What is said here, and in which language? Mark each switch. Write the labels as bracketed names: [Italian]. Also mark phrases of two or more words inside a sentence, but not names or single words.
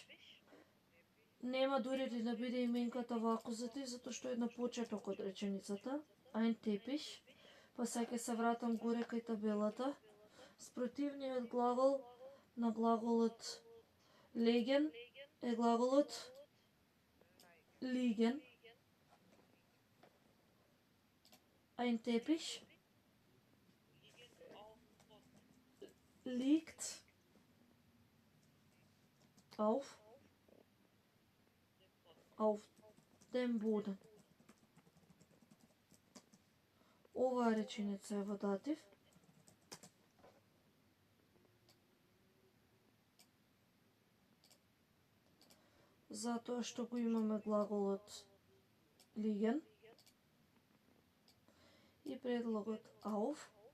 [Macedonian] Нема дури да биде именката во акузатив, затоа што е на почеток од реченицата. [German] Ein Teppich. [Macedonian] Па сега ќе се вратам горе кај табелата. Спротивниот глагол на глаголот legen е глаголот liegen. [German] Ein Teppich liegt auf dem Boden. [Macedonian] Оваа реченица е во датив. Затоа што го имаме глаголот liegen и предлогот auf.